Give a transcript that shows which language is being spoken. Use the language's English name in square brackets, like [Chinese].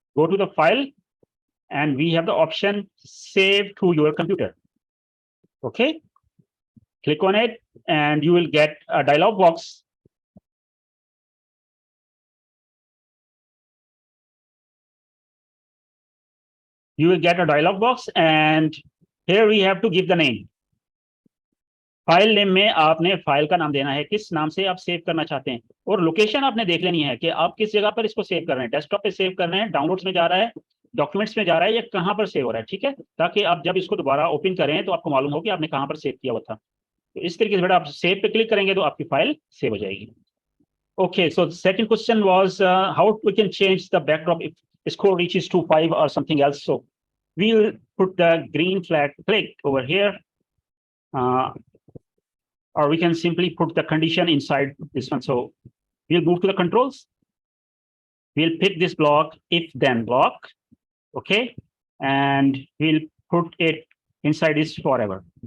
[English] Go to the file, and we have the option save to your computer. Okay. Click on it, and you will get a dialog box. You will get a dialog box, and here we have to give the name. [Hindi] File name में आपने file का नाम देना है, किस नाम से आप सेव करना चाहते हैं, और लोकेशन आपने देख लेनी है कि आप किस जगह पर इसको सेव कर रहे हैं। डेस्कटॉप पे सेव कर रहे हैं, डाउनलोड्स में जा रहा है, डॉक्यूमेंट्स में जा रहा है, या कहाँ पर सेव हो रहा है। ठीक है, ताकि आप जब इसको दोबारा ओपन करें तो आपको मालूम हो कि आपने कहाँ पर सेव किया हुआ था। तो इस तरीके से बेटा आप सेव पे क्लिक करेंगे तो आपकी फाइल सेव हो जाएगी। [English] Okay, so second question was how we can change the backdrop if score reaches to 5 or something else. So we'll put the green flag click over here, or we can simply put the condition inside this one. So we'll move to the controls. We'll pick this block, if then block. Okay, and we'll put it inside this forever.